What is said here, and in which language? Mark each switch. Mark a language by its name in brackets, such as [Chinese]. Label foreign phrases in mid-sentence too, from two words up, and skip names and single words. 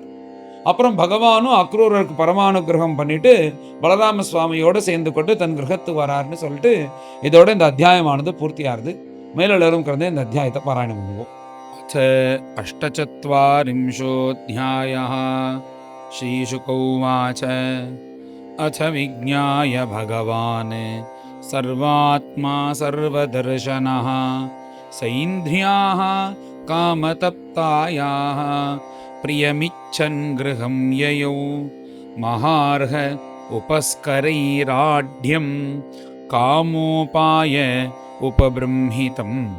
[Tamil] அப்புறம் பகவானும் அக்ரூரருக்கு பரமானுகிரகம் பண்ணிட்டு பலராம சுவாமியோட சேர்ந்து கொண்டு தன் கிரகத்துக்கு வராருன்னு சொல்லிட்டு இதோட இந்த அத்தியாயமானது பூர்த்தியாருது. மேலெல்லரும் கலந்து இந்த அத்தியாயத்தை பாராயணம் பண்ணுவோம். [Sanskrit] அஷ்டச்சத்வாரிம்சோऽध्यायः श्रीशुक उवाच अथ विज्ञाय भगवान् सर्वात्मा सर्वदर्शनः सैन्ध्र्याः कामतप्तायाः प्रियमिच्छन् गृहं ययौ महार्ह उपस्करैराढ्यं कामोपाय उपबृंहितं